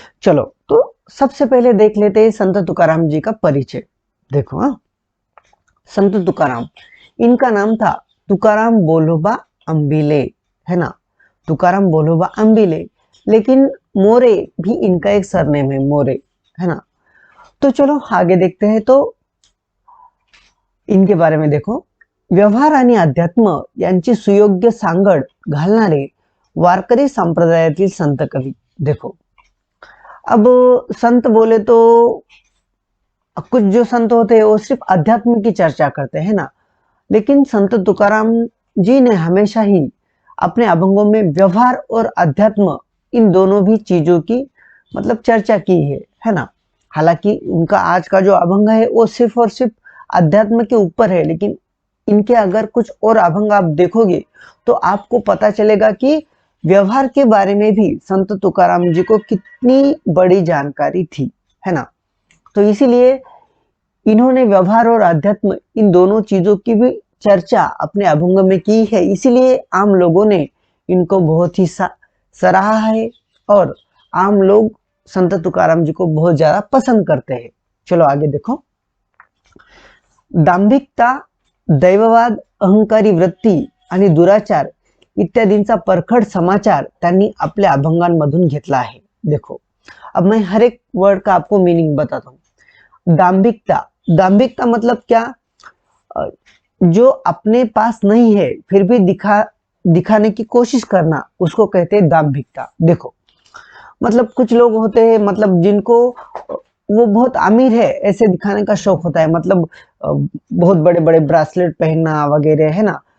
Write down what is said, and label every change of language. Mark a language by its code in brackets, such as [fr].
[hi] चलो, तो सबसे पहले देख लेते हैं संत तुकाराम जी का परिचय। देखो, हाँ, संत तुकाराम, इनका नाम था तुकाराम बोलोबा अंबिले, है ना। तुकाराम बोलोबा अंबिले, लेकिन मोरे भी इनका एक सरनेम है, मोरे, है ना। तो चलो आगे देखते हैं। [mr] तो इनके बारे में देखो, व्यवहार आणि अध्यात्म यांची सुयोग्य सांगड घालणारे वारकरी संप्रदायातील संत कवी। [hi] देखो, अब संत बोले तो कुछ जो संत होते हैं वो सिर्फ अध्यात्म की चर्चा करते हैं ना, लेकिन संत तुकाराम जी ने हमेशा ही अपने अभंगों में व्यवहार और अध्यात्म, इन दोनों भी चीजों की मतलब चर्चा की है ना। हालांकि उनका आज का जो अभंग है वो सिर्फ और सिर्फ अध्यात्म के ऊपर है, लेकिन इनके अगर कुछ और अभंग आप देखोगे तो आपको पता चलेगा कि व्यवहार के बारे में भी संत तुकाराम जी को कितनी बड़ी जानकारी थी, है ना। तो इसीलिए इन्होंने व्यवहार और अध्यात्म, इन दोनों चीजों की भी चर्चा अपने अभंग में की है। इसीलिए आम लोगों ने इनको बहुत ही सराहा है और आम लोग संत तुकाराम जी को बहुत ज्यादा पसंद करते हैं। [mr] चलो आगे देखो, दांभिकता, दैववाद, अहंकारी वृत्ती आणि दुराचार इत्यादींचा परखड समाचार त्यांनी आपल्या अभंगांमधून घेतला आहे। [hi] देखो, अब मैं हर एक वर्ड का आपको मीनिंग बताता हूँ। दांभिकता, दांभिकता मतलब क्या? जो अपने पास नहीं है फिर भी दिखाने की कोशिश करना, उसको कहते हैं दांभिकता। देखो, मतलब कुछ लोग होते हैं, मतलब जिनको वो बहुत अमीर है ऐसे दिखाने का शौक होता है, मतलब बहुत बड़े बड़े ब्रासलेट पहनना वगैरह, है ना।